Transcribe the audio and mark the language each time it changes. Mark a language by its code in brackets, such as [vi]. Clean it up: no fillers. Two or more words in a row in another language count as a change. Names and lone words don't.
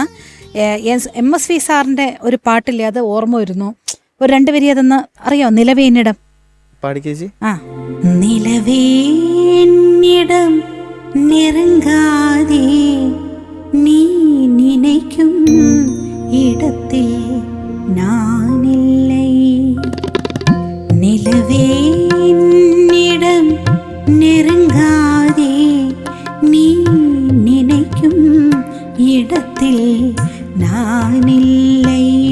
[ml] MSV സാറിൻ്റെ ഒരു പാട്ടില്ലേ, അത് ഓർമ്മ വരുന്നു. ഒരു 2 വരി അതൊന്ന് അറിയോ? നിലവേന്നിടം പാടിക്കേച്ചി. [ta] ആ நிலவேன்னிடம் நெருங்காதே நீ നിனைக்கும் இடத்தில் நானில்லை. நிலவேன்னிடம் நெருங்காதே நீ நினைக்கும் இடத்தில் நானில்லை.